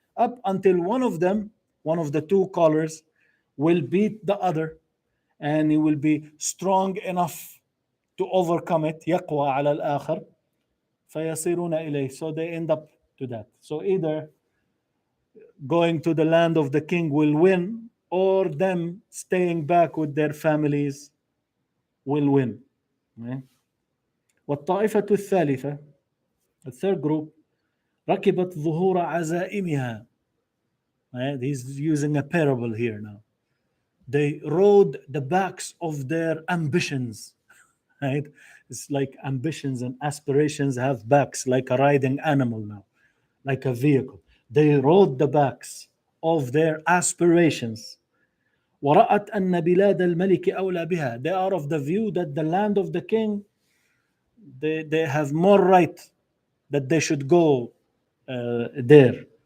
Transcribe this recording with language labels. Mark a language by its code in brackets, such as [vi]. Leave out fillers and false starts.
[en] Up until one of them, one of the two colors, will beat the other, and he will be strong enough to overcome it. [ar] يقوى على الآخر فيصيرون إليه. [en] So they end up to that. So either going to the land of the king will win, or them staying back with their families will win. [ar] والطائفة الثالثة, [en] the third group, [ar] ركبت ظهور عزائمها. [en] He's using a parable here now. They rode the backs of their ambitions. Right? It's like ambitions and aspirations have backs, like a riding animal now, like a vehicle. They rode the backs of their aspirations. [ar] ورأت أن بلاد الملك أولى بها. [en] They are of the view that the land of the king, they have more right that they should go there.